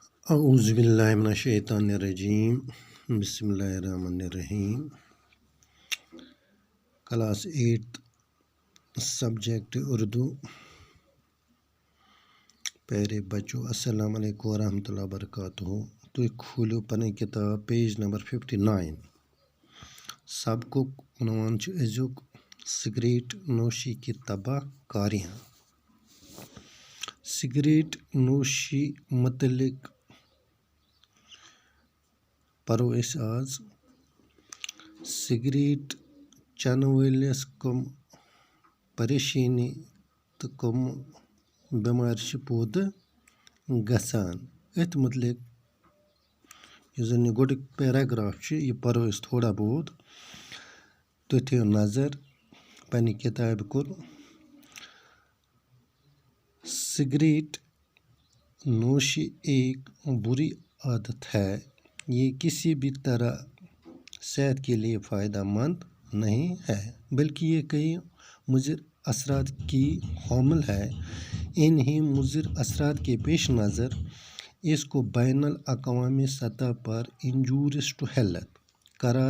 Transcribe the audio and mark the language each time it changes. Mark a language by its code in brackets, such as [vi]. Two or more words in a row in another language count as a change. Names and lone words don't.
[ar] اعوذ باللہ من الشیطان الرجیم بسم اللہ الرحمن الرحیم [ks] کلاس 8 سبجیکٹ اردو [ur] پیارے بچوں [ar] السلام علیکم ورحمۃ اللہ وبرکاتہ [ks] تُہۍ کھوٗلِو پنٕنۍ کِتاب [en] page number [ks] 59 سبقُک عنوان چھُ أزیُک [ur] سگریٹ نوشی کی تباہ کاریاں [ks] سگریٹ نوشی متعلق پرو أسۍ آز سگریٹ چٮ۪نہٕ وٲلِس کم پریشٲنی تہٕ کم بٮ۪مارِ چھِ پٲدٕ گژھان أتھۍ متعلق یُس زن یہِ گۄڈٕنیُک پیراگراف چھُ یہِ پرو أسۍ [ur] تھوڑا بہت [ks] تُہۍ تھٲیِو نظر پننہِ کِتابہِ کُن [ur] سگریٹ نوشی ایک بری عادت ہے یہ کسی بھی طرح صحت کے لیے فائدہ مند نہیں ہے بلکہ یہ کئی مضر اثرات کی حامل ہے انہی مضر اثرات کے پیش نظر اس کو بین الاقوامی سطح پر [en] injurious to health [ur] قرار